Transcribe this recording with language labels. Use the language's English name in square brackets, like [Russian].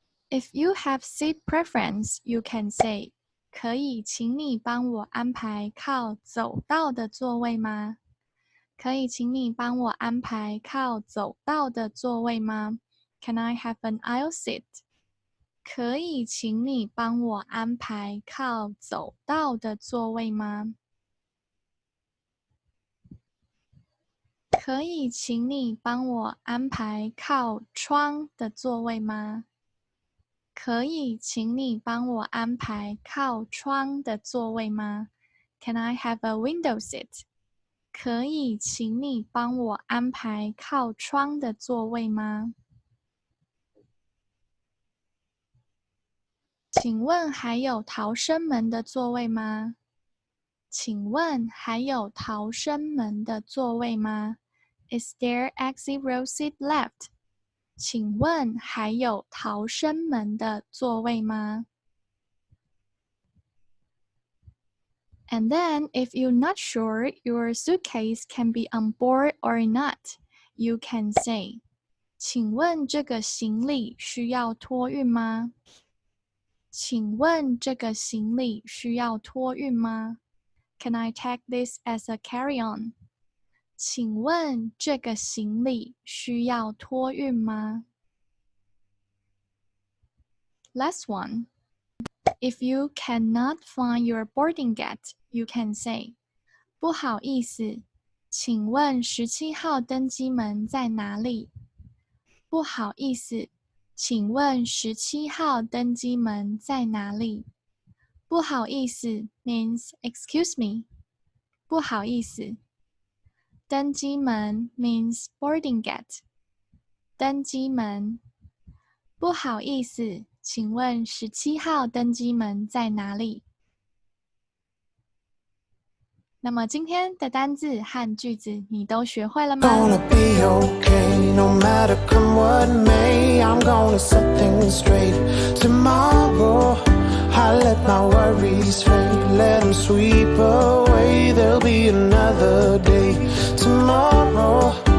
[English] If you have seat preference, you can say, [Chinese] 可以请你帮我安排靠走道的座位吗？可以请你帮我安排靠走道的座位吗？ [English] Can I have an aisle seat? [Chinese] 可以请你帮我安排靠走道的座位吗？可以请你帮我安排靠窗的座位吗？可以请你帮我安排靠窗的座位吗？ [English] Can I have a window seat? [Chinese] 可以请你帮我安排靠窗的座位吗？请问还有逃生门的座位吗？请问还有逃生门的座位吗？ [English] Is there exit row seat left? [Chinese] 请问还有逃生门的座位吗？ [English] And then, if you're not sure your suitcase can be on board or not, you can say, [Chinese] 请问这个行李需要托运吗？请问这个行李需要托运吗？ [English] Can I take this as a carry-on? [Chinese] 请问这个行李需要托运吗？ [English] Last one. If you cannot find your boarding gate, you can say, [Chinese] 不好意思，请问17号登机门在哪里？不好意思，请问17号登机门在哪里？不好意思 [English] means excuse me. [Chinese] 不好意思。 [English] 登机门 means boarding gate. [Chinese] 登机门。不好意思，请问17号登机门在哪里？那么今天的单字和句子你都学会了吗？ [English] Gonna be okay, no matter come what may. I'm gonna set things straight. Tomorrow, I let my worries fade. Let them sweep away. There'll be another day. Tomorrow